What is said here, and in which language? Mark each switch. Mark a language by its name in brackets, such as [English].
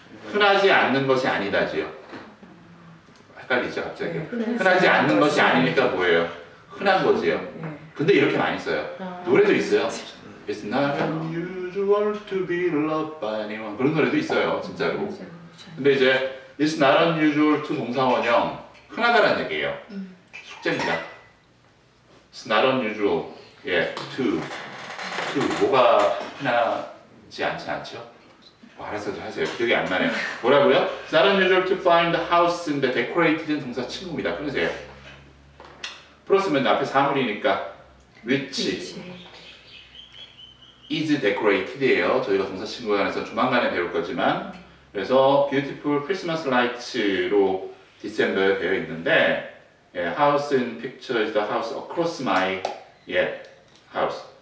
[Korean] 흔하지 않는 것이 아니다지요. 헷갈리죠 갑자기. 흔하지 않는 것이 아니니까 뭐예요? 흔한 거지요. 근데 이렇게 많이 써요. 노래도 있어요. [English] It's not unusual to be loved by anyone. [Korean] 그런 노래도 있어요. 진짜로. 근데 이제 [English] It's not unusual to [Korean] 동사원형 흔하다는 얘기예요. 숙제입니다. [English] It's not unusual. [Korean] 예, to 뭐가 흔하지 않죠? 알아서 하세요. 기억이 안 나네요. 뭐라고요? [English] It's not unusual to find a house인데 decorated은 [Korean] 동사 친구입니다. 끊으세요. 플러스면 앞에 사물이니까 [English] which is decorated [Korean] 예요. 저희가 동사 친구에 관해서 조만간에 배울 거지만 그래서 beautiful Christmas lights로 December에 되어 있는데 예, [English] house in picture is the house across my house.